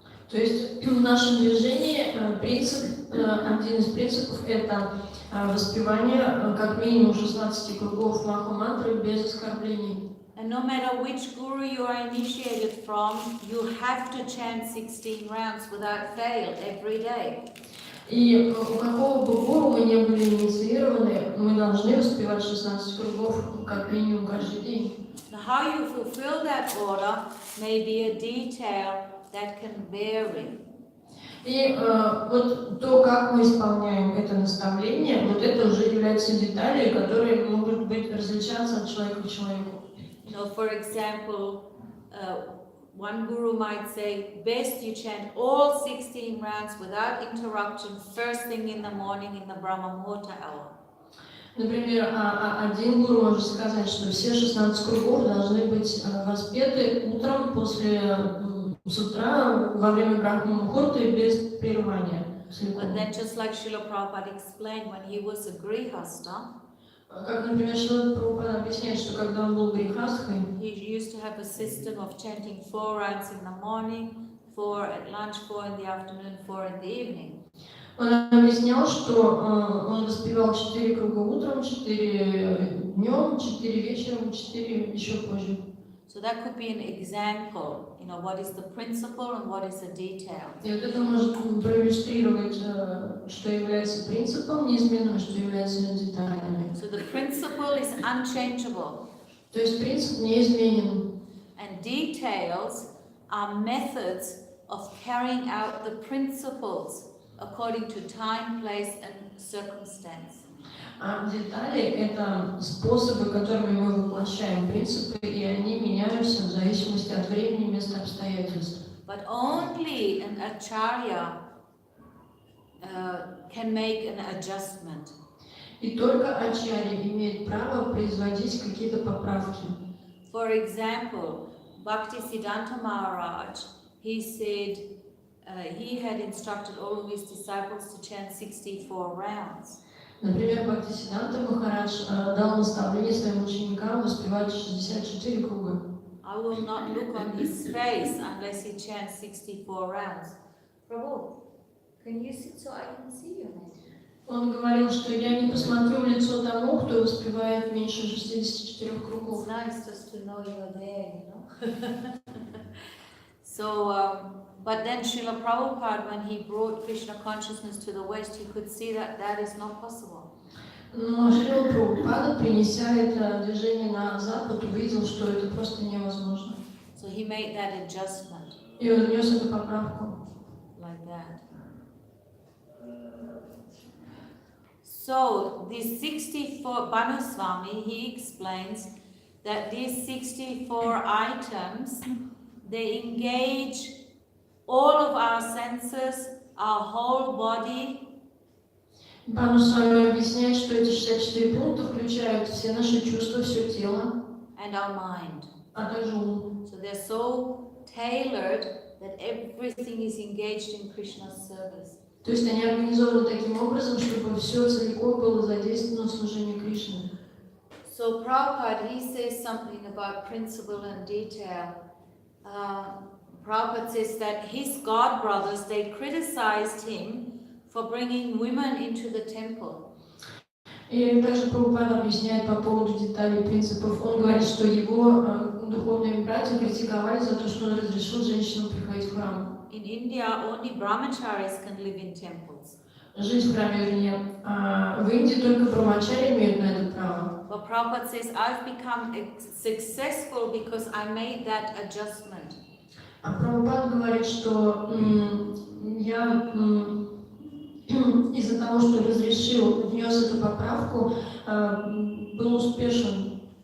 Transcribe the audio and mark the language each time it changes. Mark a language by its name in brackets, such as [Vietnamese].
[Russian] То есть в нашем движении один из принципов это воспевание как минимум 16 кругов Маха-мантры без оскорблений. [English] And no matter which guru you are initiated from, you have to chant 16 rounds without fail every day. [Russian] И у какого бы гуру мы не были инициированы, мы должны воспевать 16 кругов как минимум каждый день. [English] Now, how you fulfill that order may be a detail that can vary. [Russian] И вот то, как мы исполняем это наставление, вот это уже является деталью, которые могут быть различаться от человека к человеку. [English] For example, one guru might say, best you chant all 16 rounds without interruption first thing in the morning in the Brahma Muhurta hour. [Russian] Например, один гуру может сказать, что все 16 кругов должны быть воспеты утром с утра во время Брахма Мухурты без прерывания. [English] But then just like Srila Prabhupada explained, when he was a Grihastha, [Russian] как, например, Шрила Прабхупада объясняет, что когда он был грихастхой, [English] he used to have a system of chanting 4 rounds in the morning, 4 at lunch, 4 in the afternoon, 4 in the evening. [Russian] он объяснял, что он воспевал 4 круга утром, 4 днем, 4 вечером, 4 еще позже. [English] So that could be an example, what is the principle and what is the detail. [Russian] И вот это может проиллюстрировать, что является принципом неизменным, что является деталями. [English] So the principle is unchangeable. [Russian] То есть принцип неизменен. [English] And details are methods of carrying out the principles according to time, place and circumstance. [Russian] А детали — это способы, которыми мы воплощаем принципы, и они меняются в зависимости от времени, места, обстоятельств. [English] But only an acharya can make an adjustment. [Russian] И только ачарья имеет право производить какие-то поправки. [English] For example, Bhaktisiddhanta Maharaj, he said he had instructed all of his disciples to chant 64 rounds. [Russian] Например, Бхактисиддханта Махарадж дал наставление своим ученикам воспевать 64 круга. [English] I will not look on his face unless he chants 64 rounds. Prabhu, can you sit so I can see your name? [Russian] Он говорил, что я не посмотрю в лицо тому, кто воспевает меньше 64 кругов. [English] It's nice just to know you're there, So, but then Srila Prabhupada, when he brought Krishna consciousness to the West, he could see that that is not possible. [Russian] Но Шрила Прабхупада, принеся это движение на Запад, увидел, что это просто невозможно. [English] So he made that adjustment. [Russian] И он внес эту поправку. [English] Like that. So, these 64, Banuswami, he explains that these 64 items, they engage all of our senses, our whole body. [Russian] Банусвами объясняет, что эти 64 пункта включают все наши чувства, все тело, [English] And our mind. [Russian] а также ум. [English] So they're so tailored that everything is engaged in Krishna's service. [Russian] То есть они организованы таким образом, чтобы все целиком было задействовано в служении Кришны. [English] So Prabhupada, he says something about principle and detail. Prabhupada says that his god brothers, they criticized him for bringing women into the temple. [Russian] И также Прабхупада объясняет по поводу деталей и принципов. Он говорит, что его духовные братья критиковали за то, что он разрешил женщинам приходить в храм. [English] In India, only brahmacharis can live in temples. [Russian] Жить в храме, вернее. В Индии только брамачари имеют на это право. [English] But Prabhupada says, I've become successful because I made that adjustment. [Russian] А Прабхупада говорит, что я из-за того, что разрешил, внес эту поправку, был успешен.